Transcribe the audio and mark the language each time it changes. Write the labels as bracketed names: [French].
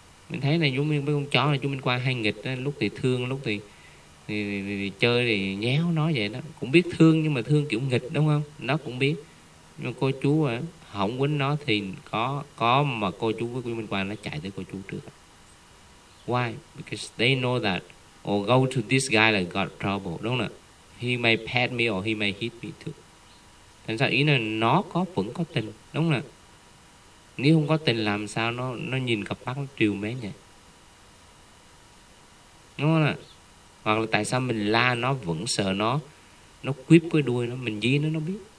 [Vietnamese] Mình thấy là giống như mấy con chó là chúng mình qua hay nghịch đó, lúc thì thương, lúc thì chơi thì nhéo nó vậy đó, cũng biết thương nhưng mà thương kiểu nghịch đúng không? Nó cũng biết. Nhưng mà cô chú à, không quýnh nó thì có mà cô chú với Minh Quang nó chạy tới cô chú trước. [English] Why? Because they know that or go to this guy like got trouble, [Vietnamese] đúng không? [English] He may pat me or he may hit me too. [Vietnamese] Thành ra ý là nó có vẫn có tình, đúng không? Nếu không có tình làm sao nó nhìn cặp mắt nó trìu mến vậy, đúng không ạ? Hoặc là tại sao mình la nó vẫn sợ nó quýp cái đuôi nó, mình dí nó biết.